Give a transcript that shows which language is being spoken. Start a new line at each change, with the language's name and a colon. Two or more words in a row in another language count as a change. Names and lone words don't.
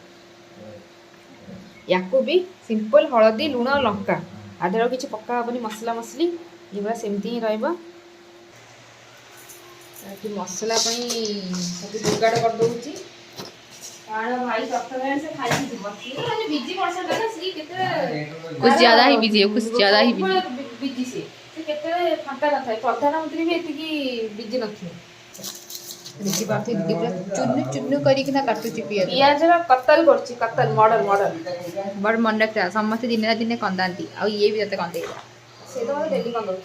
Odia: ୟାକୁ ବି ସିମ୍ପଲ୍ ହଳଦୀ ଲୁଣ ଲଙ୍କା ଆ ଦେହରେ କିଛି ପକା ହେବନି ମସଲା ମସଲି ଏଗୁଡ଼ା ସେମିତି ହିଁ ରହିବ। ମସଲା ପାଇଁ ସବୁ ଯୋଗାଡ଼ କରିଦେଉଛି କାରଣ ଭାଇ ପ୍ରଥମେ ସେ ଖାଇକି ଯିବ। ସିଏ
English: busy person
Odia: ନା ସିଏ କେତେ
Hindi: कुछ ज्यादा ही बिजी है कुछ ज्यादा ही बिजी।
Odia: ବିଜି ସେ କେତେବେଳେ ଫାଙ୍କା ନଥାଏ। ପ୍ରଧାନମନ୍ତ୍ରୀ ବି ଏତିକି ବିଜି ନଥିବେ। ଦେଖିପାରୁଥିବେ ଦିଦି ପୁରା ଚୁନୁ ଚୁନୁ କରିକିନା କାଟୁଛି ପିଆଜର କତଲ କରୁଛି କତଲ ମର୍ଡର ବଡ଼ ମନେ ରଖିଥା ସମସ୍ତେ ଦିନେ ନା ଦିନେ କନ୍ଦାନ୍ତି ଆଉ ଇଏ ବି ତତେ କନ୍ଦେଇବ। ସେ ତ ମୋତେ ଡେଲି କନ୍ଦଉଛି।